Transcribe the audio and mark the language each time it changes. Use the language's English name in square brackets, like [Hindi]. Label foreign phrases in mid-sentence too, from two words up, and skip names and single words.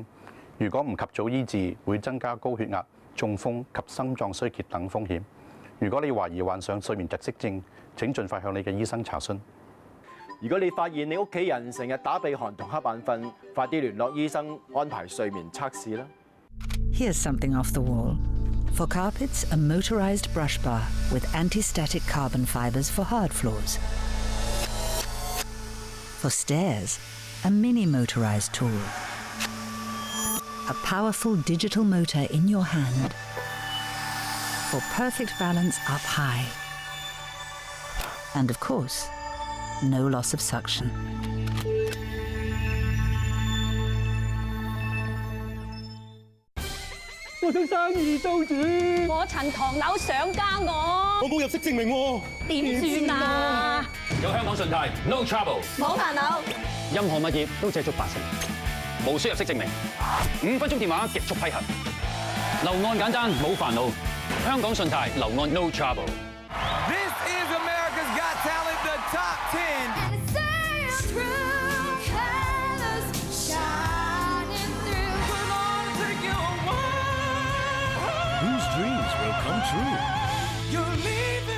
[Cantonese] 如果唔及早醫治，會增加高血壓、中風及心臟衰竭等風險。如果你懷疑患上睡眠窒息症，請盡快向你嘅醫生查詢。如果你發現你屋企人成日打鼻鼾同瞌眼瞓，快啲聯絡醫生安排睡眠測試啦。 [English] Here's something off the wall. For carpets, a motorized brush bar with anti-static carbon fibers for hard floors. For stairs, a mini motorized tool. A powerful digital motor in your hand for perfect balance up high. And of course, no loss of suction. [Cantonese] 我想生意租主，我層唐樓想加我冇入息證明喎，點算啊？有香港信貸 ， [English] no trouble， [Cantonese] 冇煩惱，任何物業都借足8成，無需入息證明，5分鐘電話極速批核，樓按簡單冇煩惱，香港信貸樓按 [English] no trouble。 This is America's Got Talent, the top 10. Whose dreams will come true?